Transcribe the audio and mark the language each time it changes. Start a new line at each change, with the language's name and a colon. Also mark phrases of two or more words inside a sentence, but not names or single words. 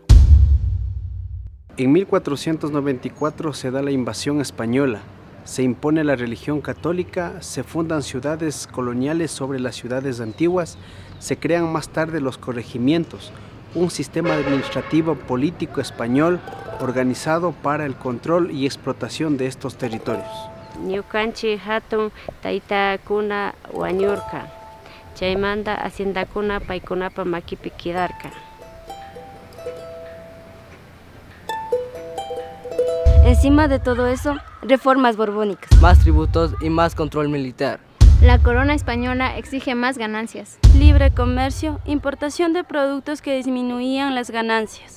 Spanish: En 1494 se da la invasión española, se impone la religión católica, se fundan ciudades coloniales sobre las ciudades antiguas, se crean más tarde los corregimientos, un sistema administrativo político español organizado para el control y explotación de estos territorios.
Quechua: Ñukanchi hatun taytakuna wañurka, chaymanta haciendakuna paykunapa makipi kidarka.
Spanish: Encima de todo eso, reformas borbónicas. Más tributos y más control militar. La corona española exige más ganancias. Libre comercio, importación de productos que disminuían las ganancias.